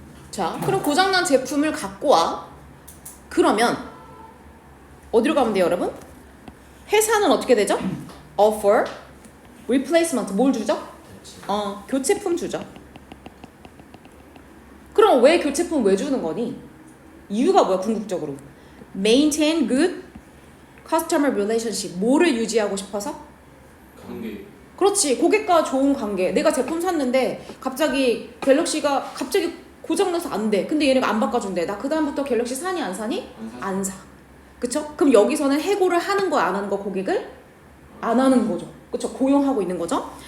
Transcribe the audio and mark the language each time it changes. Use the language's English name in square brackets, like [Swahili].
[Korean] 자, 그럼 고장난 제품을 갖고 와. 그러면 어디로 가면 돼요, 여러분? 회사는 어떻게 되죠? offer, replacement. 뭘 주죠? 교체품 주죠. 그럼 왜 교체품 왜 주는 거니? 이유가 뭐야, 궁극적으로? [English] maintain good customer relationship. [Korean] 뭐를 유지하고 싶어서? 관계. 그렇지, 고객과 좋은 관계. 내가 제품 샀는데 갑자기 갤럭시가 갑자기 고장나서 안 돼. 근데 얘네가 안 바꿔준대. 나 그다음부터 갤럭시 사니 안 사니? 안 사. 그쵸? 그럼 여기서는 해고를 하는 거 안 하는 거, 고객을? 안 하는 거죠. 그쵸? 고용하고 있는 거죠.